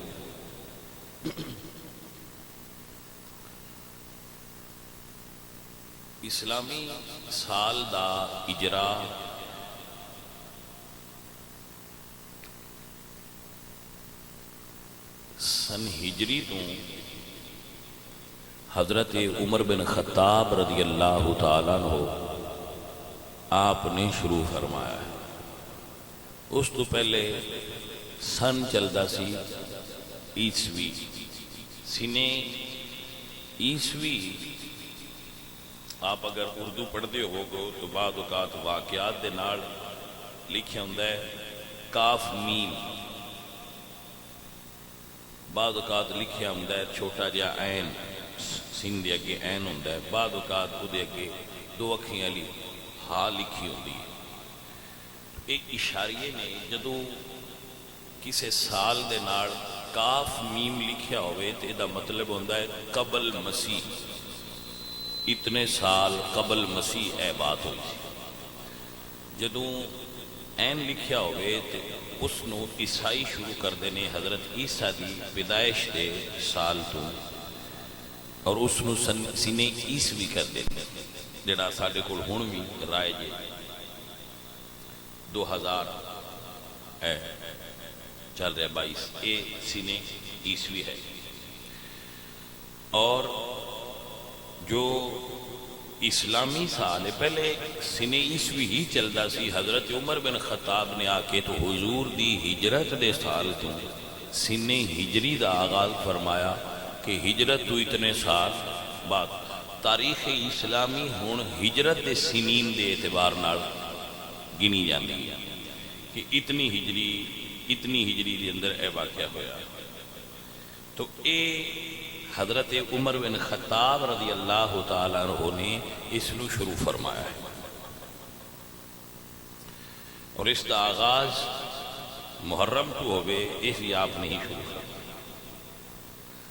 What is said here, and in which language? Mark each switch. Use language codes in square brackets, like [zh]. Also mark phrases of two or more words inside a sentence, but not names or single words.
[pa] اسلامی سال دا اجرا سن ہجری تو حضرت عمر بن خطاب رضی اللہ تعالیٰ عنہ آپ نے شروع فرمایا ہے۔ اس تو پہلے سن چلدا سی عیسوی، سنے عیسوی آپ اگر اردو پڑھتے ہو گو تو بعض اوقات واقعات دے نال لکھیا ہوندا ہے کاف میم، بعض اوقات لکھیا ہوندا ہے چھوٹا جہا عین، سین دے اگے عین ہوندا ہے، بعض اوقات او دے اگے دو اکھیاں والی ہا لکھی ہوندی ہے۔ ایک اشاریے نے جدوں کسے سال دے نال کاف میم لکھیا ہوئے تے دا مطلب ہوندا ہے قبل مسیح، اتنے سال قبل مسیح اے بات ہوئی سی۔ جدوں این لکھیا ہوئے تو اس نو عیسائی شروع کر دینے حضرت عیسیٰ دی پیدائش دے سال تو، اور اس نو سنے عیسوی کر دینے، جڑا ساڈے کول ہن وی رائج 2000 ہے چل رہا 22 اے سنے عیسوی ہے۔ اور جو اسلامی سال ہے پہلے سنے عیسوی ہی چلدا سی، حضرت عمر بن خطاب نے آ کے تو حضور دی ہجرت دے سال تو سنے ہجری دا آغاز فرمایا کہ ہجرت تو اتنے سال بعد تاریخ اسلامی ہون ہجرت دے سنین دے اعتبار نال گنی جاندی ہے کہ اتنی ہجری دے اندر اے واقعہ ہویا۔ تو اے حضرت عمر بن خطاب رضی اللہ تعالیٰ عنہ نے اس نو شروع فرمایا ہے، اور اس دا آغاز محرم تو ہوئے اس بھی آپ نے ہی شروع کر۔